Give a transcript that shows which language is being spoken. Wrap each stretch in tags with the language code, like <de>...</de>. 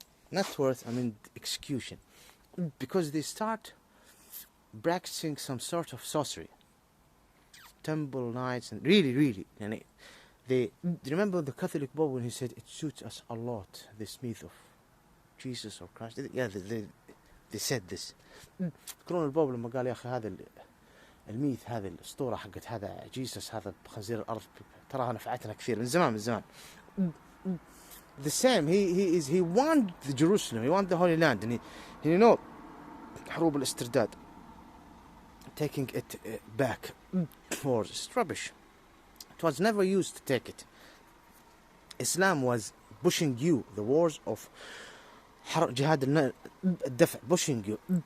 <en>Not worse. I mean execution, because they start practicing some sort of sorcery, temple nights, and really, and they remember the Catholic Pope when he said it suits us a lot, this myth of Jesus or Christ. Yeah, they said this.</en> <ar>تذكرون البوب لما قال يا اخي هذا الميث هذه الاسطوره حقت هذا جيسس هذا خنزير الارض تراها نفعتنا كثير من زمان.</ar> <en>The same. He won the Jerusalem. He won the Holy Land, and he</en> <ar>حروب الاسترداد,</ar> <en>taking it back wars. It's rubbish. It was never used to take it. Islam was pushing you, the wars of jihad al-daf', pushing you.</en>